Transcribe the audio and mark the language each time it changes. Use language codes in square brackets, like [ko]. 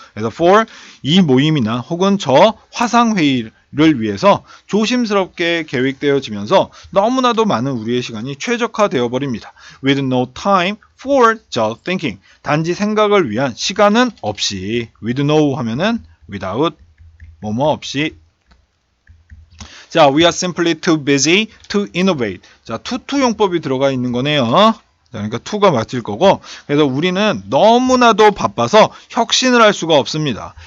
[ko] 그래서 for 이 모임이나 혹은 저 화상회의를 위해서 조심스럽게 계획되어지면서 너무나도 많은 우리의 시간이 최적화되어 버립니다. [en] With no time for just thinking. [ko] 단지 생각을 위한 시간은 없이. with no 하면은 without 뭐뭐 없이. [en] 자, we are simply too busy to innovate. [ko] 자, to 용법이 들어가 있는 거네요. 자, 그러니까 to가 맞을 거고, 그래서 우리는 너무나도 바빠서 혁신을 할 수가 없습니다.